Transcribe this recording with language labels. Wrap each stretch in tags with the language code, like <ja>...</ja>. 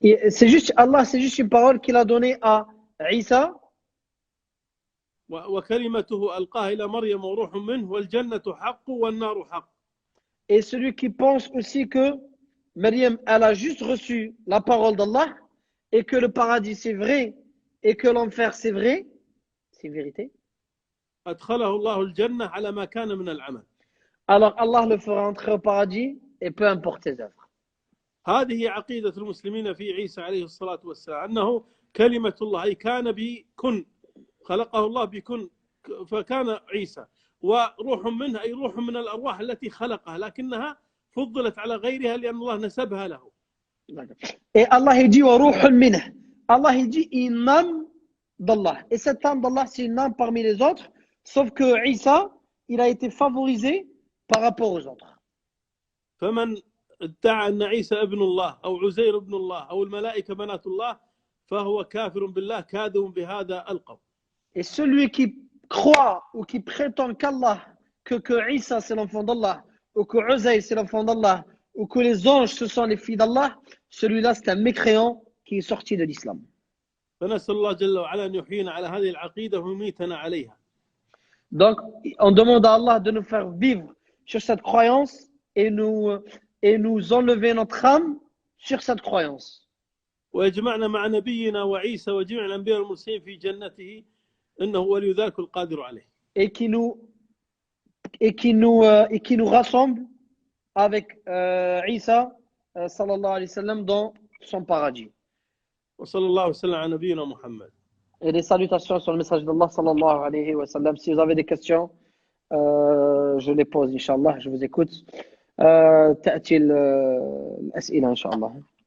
<fr>C'est juste Allah, c'est juste une parole qu'il a donnée à Isa.</fr> <ar>وكلمته ألقاها إلى مريم وروح منه والجنة حق والنار حق.</ar> <fr>Et celui qui pense aussi que Maryam, elle a juste reçu la parole d'Allah et que le paradis c'est vrai et que l'enfer c'est vrai, c'est vérité.</fr> <ar>أدخله الله الجنة على ما كان من العمل.</ar> <fr>Alors Allah le fera entrer au paradis et peu importe ses œuvres.</fr> <ar>هذه عقيدة المسلمين في عيسى عليه الصلاة والسلام أنه كلمة الله أي كان بكن خلقه الله بكن فكان عيسى وروح منه أي روح من الأرواح التي خلقها لكنها فضلت على غيرها لأن الله نسبها له.</ar> <fr>Et Allah il dit</fr> <ar>وروح منه.</ar> <fr>Allah il dit une âme d'Allah. Et cette âme d'Allah c'est une âme parmi les autres, sauf que Isa il a été favorisé par rapport aux autres.</fr> <ar>فمن ادعى أن عيسى ابن الله أو عزير ابن الله أو الملائكة بنات الله فهو كافر بالله كاذب بهذا القول.</ar> <fr>Et celui qui croit ou qui prétend qu'Allah, que Isa c'est l'enfant d'Allah, ou que Uzair c'est l'enfant d'Allah, ou que les anges ce sont les filles d'Allah, celui-là c'est un mécréant qui est sorti de l'islam.</fr> <ar>فنسأل الله جل وعلا أن يحيينا على هذه العقيدة ويميتنا عليها.</ar> <fr>Donc on demande à Allah de nous faire vivre sur cette croyance et nous enlever notre âme sur cette croyance.</fr> <ar>ويجمعنا مع نبينا وعيسى وجميع الأنبياء والمرسلين في جنته إنه ولي ذلك القادر عليه.</ar> <fr>Et qui nous rassemble avec Isa</fr> <ar>sallallahu alayhi wa sallam</ar> <fr>dans son paradis.</fr> <ar>وصلى الله وسلم على نبينا محمد.</ar> <fr>Et les salutations sur le message d'Allah</fr> <ar>sallallahu alayhi wa sallam.</ar> <fr>Si vous avez des questions, je les pose, Inch'Allah, je vous écoute.</fr> <ar>تأتي الأسئلة إن شاء الله.</ar>